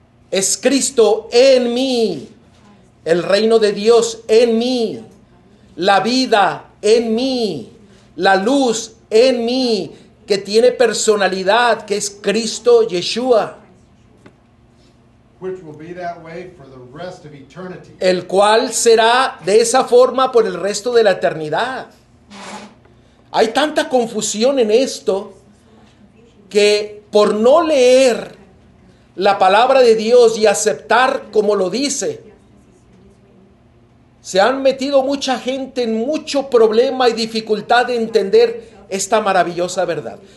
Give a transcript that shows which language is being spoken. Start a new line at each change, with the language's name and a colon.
Spanish: Es Cristo en mí. El reino de Dios en mí. La vida en mí. La luz en mí. Que tiene personalidad, que es Cristo Yeshua.
English: Which will be that way for the rest of eternity.
Spanish: El cual será de esa forma por el resto de la eternidad. Hay tanta confusión en esto que por no leer la palabra de Dios y aceptar como lo dice, se han metido mucha gente en mucho problema y dificultad de entender esta maravillosa verdad.